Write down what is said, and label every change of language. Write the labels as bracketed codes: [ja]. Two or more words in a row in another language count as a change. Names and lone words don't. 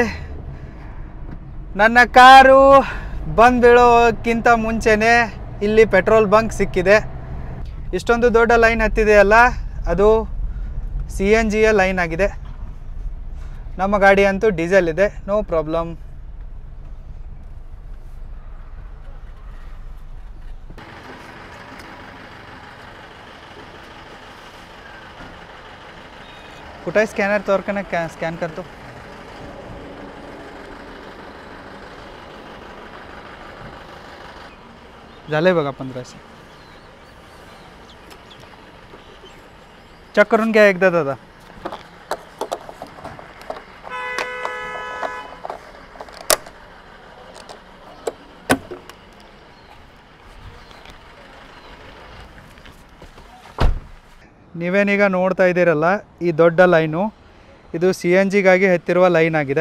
[kn] ನನ್ನ ಕಾರು ಬಂದು ಬೀಳೋಕ್ಕಿಂತ ಮುಂಚೆನೇ ಇಲ್ಲಿ ಪೆಟ್ರೋಲ್ ಬಂಕ್ ಸಿಕ್ಕಿದೆ. ಇಷ್ಟೊಂದು ದೊಡ್ಡ ಲೈನ್ ಹತ್ತಿದೆಯಲ್ಲ, ಅದು CNGಯ ಲೈನ್ ಆಗಿದೆ. ನಮ್ಮ ಗಾಡಿ ಅಂತೂ ಡೀಸೆಲ್ ಇದೆ, [en] no problem. [mr] कुठं आहे स्कॅनर? तोर का ना स्कॅन करतो. झालंय बघा 1500. चेक करून घ्या एकदा दादा. [kn] ನೀವೇನೀಗ ನೋಡ್ತಾ ಇದ್ದೀರಲ್ಲ, ಈ ದೊಡ್ಡ ಲೈನು ಇದು CNGಗಾಗಿ ಹತ್ತಿರುವ ಲೈನ್ ಆಗಿದೆ.